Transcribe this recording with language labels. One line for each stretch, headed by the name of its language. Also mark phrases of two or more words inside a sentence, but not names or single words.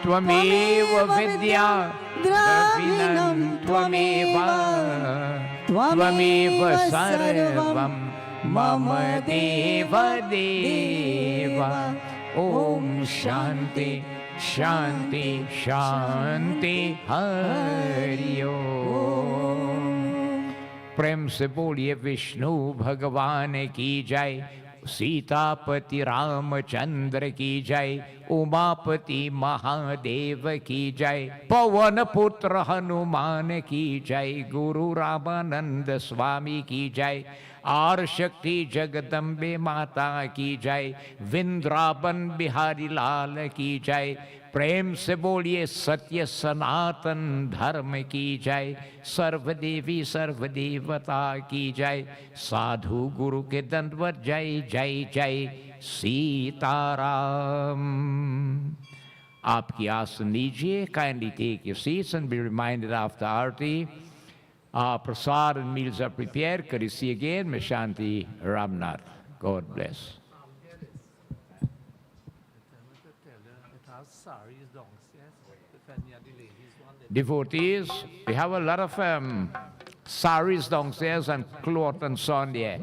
Sanskrit: त्वमेव विद्या द्रविणं त्वमेव त्वमेव सर्वं मम देव देव। ओम शांति शांति शांति हरि ओम।
Hindi: प्रेम से बोलिए विष्णु भगवान की जय, सीतापति रामचंद्र की जय, उमापति महादेव की जय, पवन पुत्र हनुमान की जय, गुरु रामानंद स्वामी की जय, आर शक्ति जगदम्बे माता की जय, विंद्रावन बिहारी लाल की जय। प्रेम से बोलिए सत्य सनातन धर्म की जय, सर्वदेवी सर्वदेवता की जय, साधु गुरु के दंडवत जय जय जय सीताराम। आपकी आसन लीजिए,
English: Kindly take your seats and be reminded after Aarti. Prasad and meals are prepared. Courtesy again, Meshanti Ramnath. God bless. Devotees, we have a lot of saris downstairs and cloth and so on there.